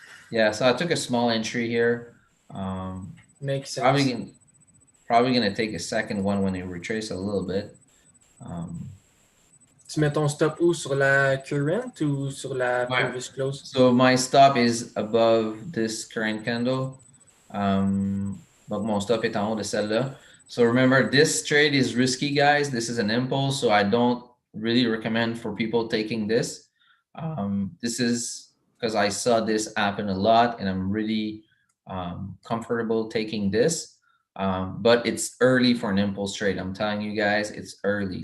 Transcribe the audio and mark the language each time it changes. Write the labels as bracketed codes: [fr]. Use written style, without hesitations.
[en] Yeah, so I took a small entry here. Makes sense. Probably going to take a second one when it retrace a little bit. [fr] Tu mets ton stop où? Sur la current ou sur la previous close? [en] So my stop is above this current candle. [fr] Donc mon stop est en haut de celle-là. [en] So remember, this trade is risky, guys. This is an impulse, so I don't really recommend for people taking this. This is because I saw this happen a lot, and I'm really comfortable taking this. But it's early for an impulse trade. I'm telling you guys, it's early.